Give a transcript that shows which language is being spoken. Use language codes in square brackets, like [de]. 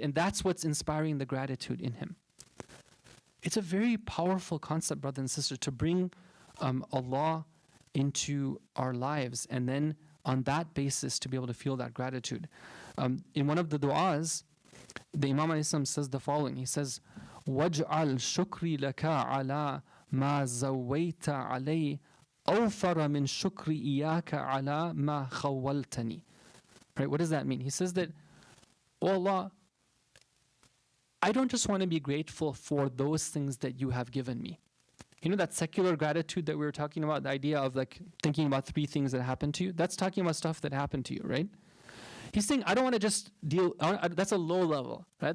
[en] And that's what's inspiring the gratitude in him. It's a very powerful concept, brothers and sisters, to bring Allah into our lives and then on that basis to be able to feel that gratitude. In one of the du'as, the Imam says the following. [ar] He says, وَاجْعَلْ شُكْرِي لَكَ عَلَى مَا زَوَّيْتَ عَلَيْهِ أَوْفَرَ مِنْ شُكْرِ إِيَّاكَ عَلَى مَا خَوَّلْتَنِي. [en] Right, what does that mean? He says that, oh Allah, I don't just want to be grateful for those things that you have given me. You know that secular gratitude that we were talking about, the idea of like thinking about 3 things that happened to you? That's talking about stuff that happened to you, right? He's saying, I don't want to just deal, that's a low level, right?